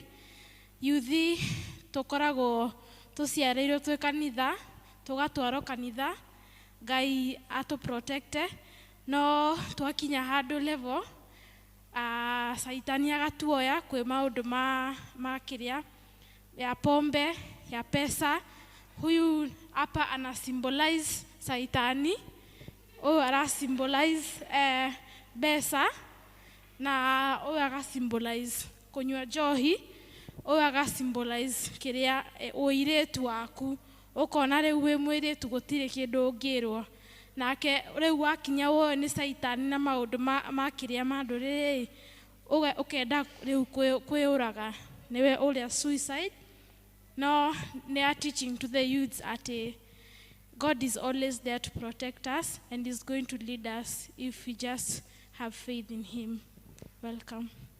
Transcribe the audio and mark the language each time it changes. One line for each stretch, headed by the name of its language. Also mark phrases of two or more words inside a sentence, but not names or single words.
Kikuyu: Yuthi tũkoragwo tũciarĩirwo twĩ kanitha, tũgatwarwo kanitha, Ngai atũ-protecte, no twakinya handũ level Saitani agatuoya kwĩ maũndũ ma kĩrĩa ya pombe, ya pesa.
Swahili: Huyu hapa ana symbolize Saitani, huyu ara symbolize pesa, na huyu aga symbolize kunywa njohi, huyu aga symbolize
Kikuyu: kĩrĩa ũirĩtu waku. Ũkona rĩu wĩ mũirĩtu gũtirĩ kĩndũ ũngĩrwo. Nake rĩu wakinya woyo nĩ Saitani na maũndũ ma kĩrĩa ma ndũrĩrĩ, ũkenda rĩu kwĩũraga, nĩwe ũrĩa suicide.
English: No, they are teaching to the youths that God is always there to protect us and is going to lead us if we just have faith in Him. Welcome.